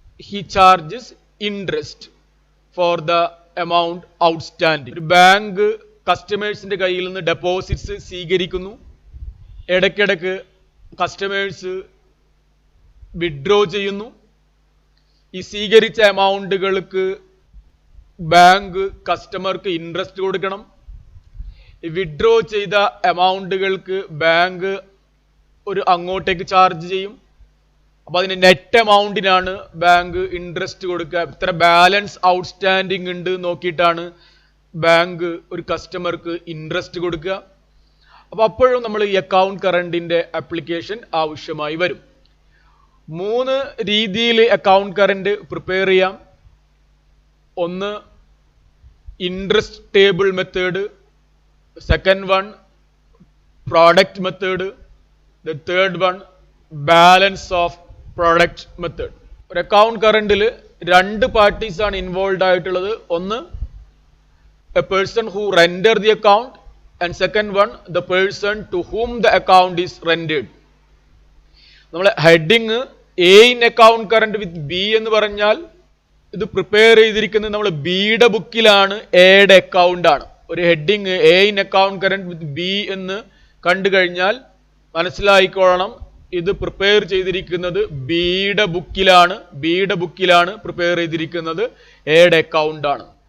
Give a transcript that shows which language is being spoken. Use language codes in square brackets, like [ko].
[en] He charges interest for the amount outstanding. [ml] ഒരു bank കസ്റ്റമേഴ്സിന്റെ കയ്യിൽ നിന്ന് ഡെപ്പോസിറ്റ്സ് സ്വീകരിക്കുന്നു. ഇടയ്ക്കിടയ്ക്ക് കസ്റ്റമേഴ്സ് വിഡ്രോ ചെയ്യുന്നു. ഈ സ്വീകരിച്ച എമൗണ്ടുകൾക്ക് ബാങ്ക് കസ്റ്റമർക്ക് ഇൻട്രസ്റ്റ് കൊടുക്കണം. ഈ വിഡ്രോ ചെയ്ത എമൗണ്ടുകൾക്ക് ബാങ്ക് അങ്ങോട്ടേക്ക് ചാർജ് ചെയ്യും. അപ്പൊ അതിന് നെറ്റ് എമൗണ്ടിനാണ് ബാങ്ക് ഇൻട്രസ്റ്റ് കൊടുക്കുക. ഇത്ര ബാലൻസ് ഔട്ട്സ്റ്റാൻഡിങ് ഉണ്ട് നോക്കിയിട്ടാണ് ബാങ്ക് ഒരു കസ്റ്റമർക്ക് ഇൻട്രസ്റ്റ് കൊടുക്കുക. അപ്പൊ അപ്പോഴും നമ്മൾ ഈ അക്കൗണ്ട് കറന്റിന്റെ ആപ്ലിക്കേഷൻ ആവശ്യമായി വരും. 3 രീതിയിൽ അക്കൗണ്ട് കറന്റ് പ്രിപ്പയർ ചെയ്യാം. ഒന്ന് interest table method, second one product method, the third one balance of product method. ഒരു അക്കൗണ്ട് കറന്റിൽ 2 പാർട്ടീസ് ആണ് ഇൻവോൾവ് ആയിട്ടുള്ളത്. [en] ഒന്ന് a person who render the account and second one the person to whom the account is rendered. [ml] നമ്മൾ heading A in account current with B എന്ന് പറഞ്ഞാൽ ഇത് prepare ചെയ്തിരിക്കുന്നത് നമ്മൾ ബിയുടെ ബുക്കിലാണ്, എയുടെ അക്കൗണ്ട് ആണ്. ഒരു heading A in account current with B എന്ന് കണ്ടു കഴിഞ്ഞാൽ മനസ്സിലായിക്കോളണം ഇത് പ്രിപ്പയർ ചെയ്തിരിക്കുന്നത് ബിയുടെ ബുക്കിലാണ് പ്രിപ്പയർ ചെയ്തിരിക്കുന്നത്, എയുടെ അക്കൗണ്ട് ആണ്.